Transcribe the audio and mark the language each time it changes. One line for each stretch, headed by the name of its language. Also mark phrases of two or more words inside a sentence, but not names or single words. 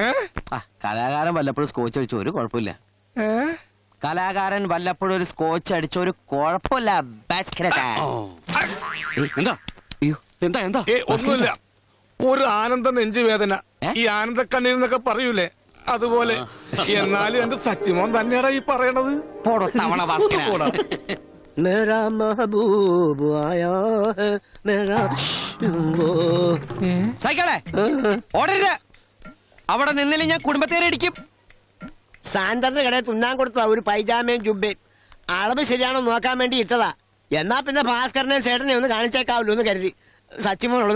Malayalam: കലാകാരൻ വല്ലപ്പോഴും സ്കോച്ച് അടിച്ച ഒരു കുഴപ്പമില്ല. കലാകാരൻ വല്ലപ്പോഴും ഒരു സ്കോച്ച് അടിച്ച ഒരു കുഴപ്പമില്ല ഭാസ്കരേട്ടാ. എന്താ എന്താ എന്താ? ഒന്നുമില്ല. ഒരു ആനന്ദ നെഞ്ചുവേദന. ഈ ആനന്ദ കണ്ണീരെന്നൊക്കെ പറയൂലേ, അതുപോലെ. എന്നാലും എന്റെ സച്ചിമോൻ തന്നെയാടാ ഈ പറയണത്.
Hindi: मेरा महबूब आया है मेरा
Malayalam: സൈക്കിളെ ഓടരുത്. അവിടെ നിന്നില്ല ഞാൻ കുടുംബത്തേരെ ഇടിക്കും. സാന്ററിന്റെ കടയിൽ തുന്നാൻ കൊടുത്തതാ ഒരു പൈജാമയും ജുബയും. അളവ് ശരിയാണോ നോക്കാൻ വേണ്ടി ഇട്ടതാ. എന്നാ പിന്നെ ഭാസ്കരനെ ചേട്ടനെ ഒന്ന് കാണിച്ചേക്കാവല്ലോ എന്ന് കരുതി.